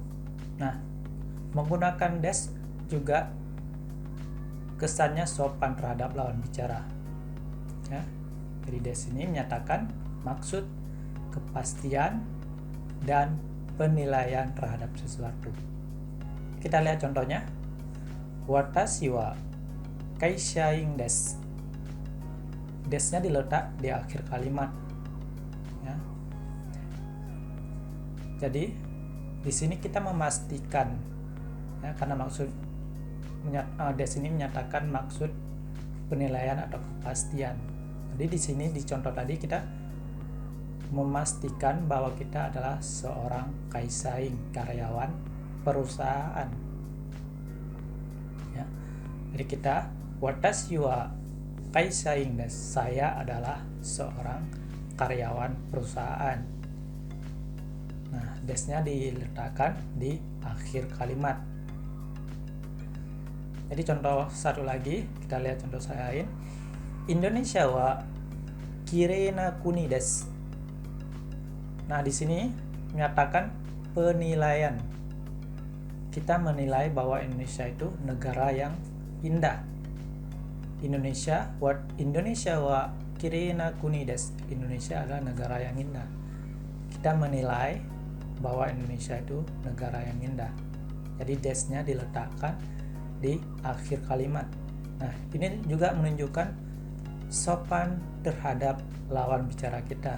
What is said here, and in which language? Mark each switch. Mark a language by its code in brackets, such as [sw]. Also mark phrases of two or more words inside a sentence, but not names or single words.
[id] Nah, menggunakan des juga kesannya sopan terhadap lawan bicara. Ya, jadi des ini menyatakan maksud, kepastian, dan penilaian terhadap sesuatu. Kita lihat contohnya. [ja] 私は会社員です. [id] Desnya diletak di akhir kalimat. Ya. Jadi di sini kita memastikan, ya, karena maksud des ini menyatakan maksud penilaian atau kepastian. Jadi di sini di contoh tadi kita memastikan bahwa kita adalah seorang kaisain, karyawan perusahaan. [ja] Ya. [id] Jadi kita [ja] 私は会社員です, [id] saya adalah seorang karyawan perusahaan. Nah, desnya diletakkan di akhir kalimat. Jadi contoh satu lagi, kita lihat contoh lain. [ja] インドネシアはきれいな国です. [id] Nah, di sini menyatakan penilaian. Kita menilai bahwa Indonesia itu negara yang indah. [ja] インドネシアはきれいな国です. [id] Indonesia adalah negara yang indah. Kita menilai bahwa Indonesia itu negara yang indah. Jadi desnya diletakkan di akhir kalimat. Nah, ini juga menunjukkan sopan terhadap lawan bicara kita.